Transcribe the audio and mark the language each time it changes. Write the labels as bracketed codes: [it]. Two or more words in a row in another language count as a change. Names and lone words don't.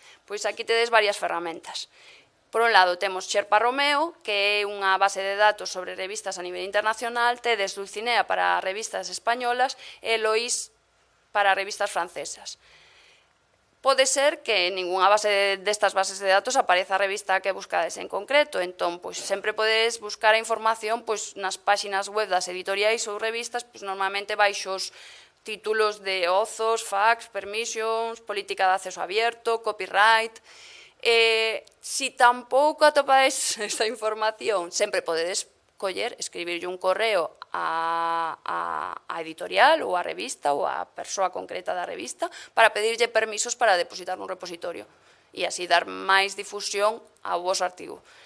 [gl] Pois aquí tedes varias ferramentas. Por un lado, temos Sherpa Romeo, que é unha base de datos sobre revistas a nivel internacional, tedes Dulcinea para revistas españolas e Lois para revistas francesas. Pode ser que en ninguna base destas bases de datos apareza a revista que buscades en concreto, entón, sempre podes buscar a información nas páxinas web das editoriais ou revistas, normalmente baixo os títulos de [en] authors, facts, permissions, [es] política de acceso abierto, copyright. [gl] Si tampouco atopades esta información, sempre podedes escribirlle un correo á editorial ou á revista ou á persoa concreta da revista para pedirlle permisos para depositar nun repositorio e así dar máis difusión ao vosso artigo.